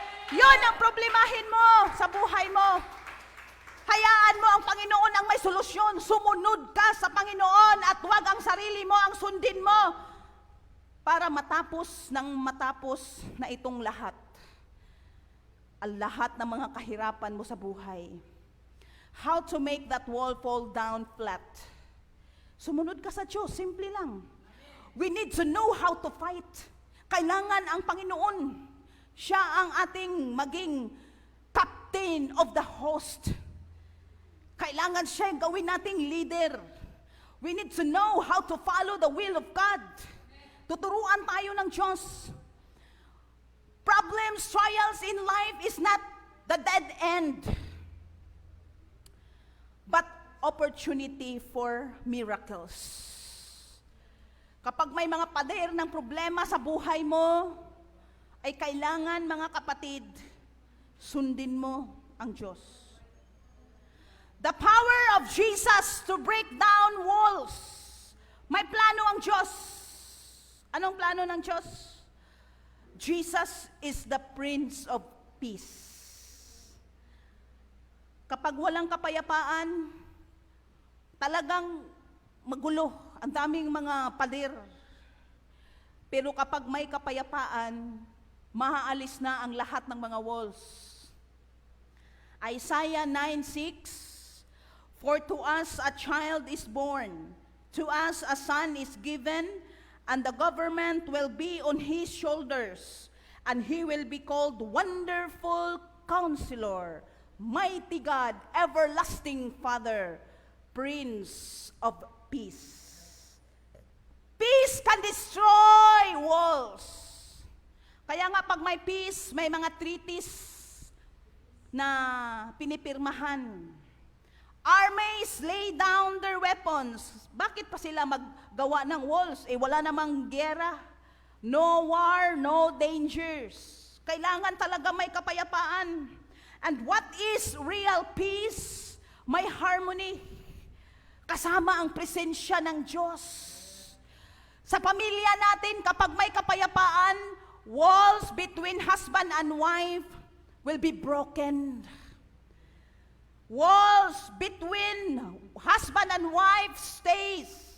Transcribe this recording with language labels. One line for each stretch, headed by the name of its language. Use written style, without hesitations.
Filipino: Yun ang problemahin mo sa buhay mo. Hayaan mo ang Panginoon ang may solusyon. Sumunod ka sa Panginoon at huwag ang sarili mo ang sundin mo para matapos na itong lahat. Ang lahat ng mga kahirapan mo sa buhay.
English: How to make that wall fall down flat.
Filipino: Sumunod ka sa Diyos, simple lang.
English: We need to know how to fight.
Filipino: Kailangan ang Panginoon, siya ang ating maging
English: captain of the host.
Filipino: Kailangan siya yung gawin nating leader.
English: We need to know how to follow the will of God.
Filipino: Tuturuan tayo ng Diyos.
English: Problems, trials in life is not the dead end, but opportunity for miracles.
Filipino: Kapag may mga pader ng problema sa buhay mo, ay kailangan mga kapatid, sundin mo ang Diyos.
English: The power of Jesus to break down walls.
Filipino: May plano ang Diyos. Anong plano ng Diyos?
English: Jesus is the Prince of Peace.
Filipino: Kapag walang kapayapaan, talagang magulo. Ang daming mga pader. Pero kapag may kapayapaan, maaalis na ang lahat ng mga walls.
English: Isaiah 9:6, for to us a child is born, to us a son is given, and the government will be on his shoulders, and he will be called Wonderful Counselor, Mighty God, Everlasting Father, Prince of Peace. Peace can destroy walls.
Filipino: Kaya nga pag may peace, may mga treaties na pinipirmahan.
English: Armies lay down their weapons.
Filipino: Bakit pa sila maggawa ng walls? Wala namang giyera.
English: No war, no dangers.
Filipino: Kailangan talaga may kapayapaan.
English: And what is real peace?
Filipino: May harmony. Kasama ang presensya ng Diyos. Sa pamilya natin, kapag may kapayapaan,
English: walls between husband and wife will be broken. Walls between husband and wife stays.